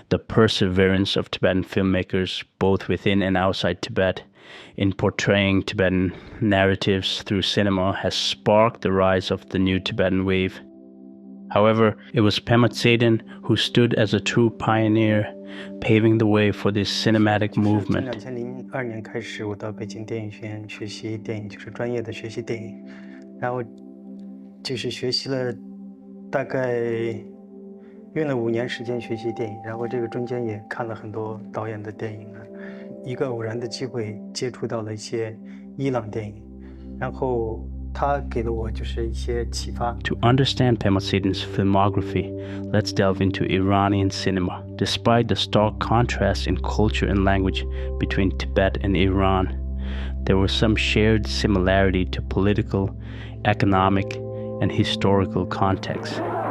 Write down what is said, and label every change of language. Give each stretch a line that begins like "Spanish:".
English: the perseverance of Tibetan filmmakers, both within and outside Tibet, in portraying Tibetan narratives through cinema has sparked the rise of the new Tibetan wave. However, it was Pema Tseiden who stood as a true pioneer, paving the way for this cinematic movement.
Chinese: 2002年开始，我到北京电影学院学习电影，就是专业的学习电影，然后就是学习了大概用了5年时间学习电影，然后这个中间也看了很多导演的电影啊，一个偶然的机会接触到了一些伊朗电影，然后。
English: To understand Pema Tseiden's filmography, let's delve into Iranian cinema. Despite the stark contrast in culture and language between Tibet and Iran, there was some shared similarity to political, economic, and historical context.